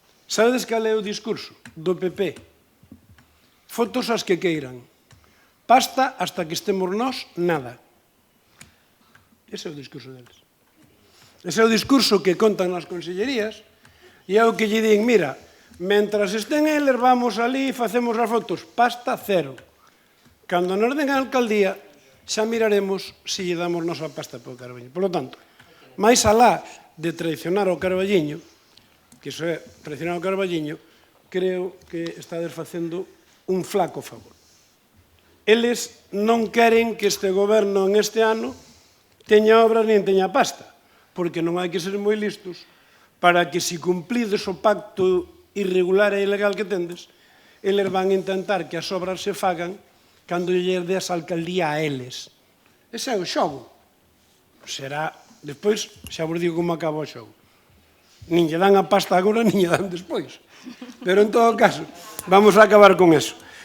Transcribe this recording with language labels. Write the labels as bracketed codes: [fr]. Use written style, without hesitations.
[gl] Sabedes cal é o discurso do PP? Fotos as que queiran. [es] Pasta hasta que estemos nós, nada. [gl] Ese é o discurso deles. Ese é o discurso que contan nas consellerías e é o que lle din, mira, mentras estén eles, vamos ali e facemos as fotos. Pasta cero. Cando nos den a alcaldía, xa miraremos se lle damos nosa pasta para o Carballiño. [es] Por lo tanto, [gl] máis alá de traicionar o Carballiño, que iso é traicionar o Carballiño, creo que estades facendo un flaco favor. Eles non queren que este goberno en este ano teña obras nin teña pasta, porque non hai que ser moi listos para que se cumplides o pacto irregular e ilegal que tendes, eles van intentar que as obras se fagan cando lle des a alcaldía a eles. Ese é o xogo. Será, despois, xa vos digo como acaba o xogo. Nin lle dan a pasta agora, nin lle dan despois. [es] Pero, en todo caso, vamos a acabar con eso.